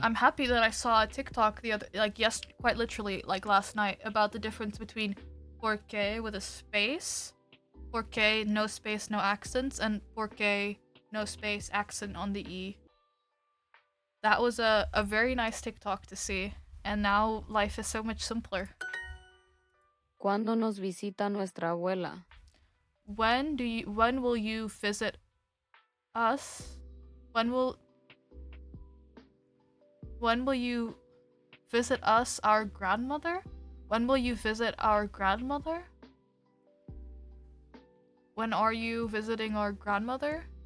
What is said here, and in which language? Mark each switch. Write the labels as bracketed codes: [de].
[en] I'm happy that I saw a TikTok the other quite literally like last night about the difference between porque with a space, porque no space no accents, and porque no space accent on the e. That was a very nice TikTok to see, and now life is so much simpler. [es] ¿Cuándo nos visita nuestra abuela? [en] When will you visit us? When will you visit us, our grandmother? When will you visit our grandmother? When are you visiting our grandmother?